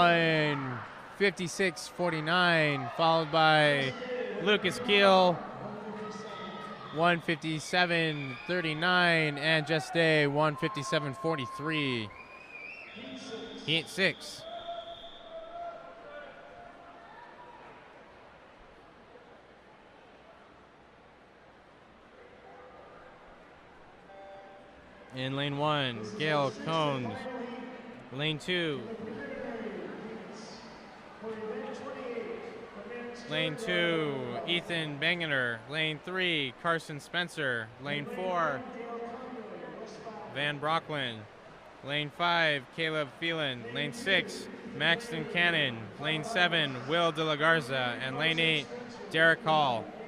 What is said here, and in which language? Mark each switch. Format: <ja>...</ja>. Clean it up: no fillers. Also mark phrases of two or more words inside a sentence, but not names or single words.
<en>156.49, followed by Lucas Keel, 157.39, and Jess Day, 157.43. Heat 6. In lane 1, Gail Combs. Lane 2, Ethan Bangener. Lane 3, Carson Spencer. Lane 4, Van Brocklin. Lane 5, Caleb Phelan. Lane 6, Maxton Cannon. Lane 7, Will De La Garza. And lane 8, Derek Hall.</en>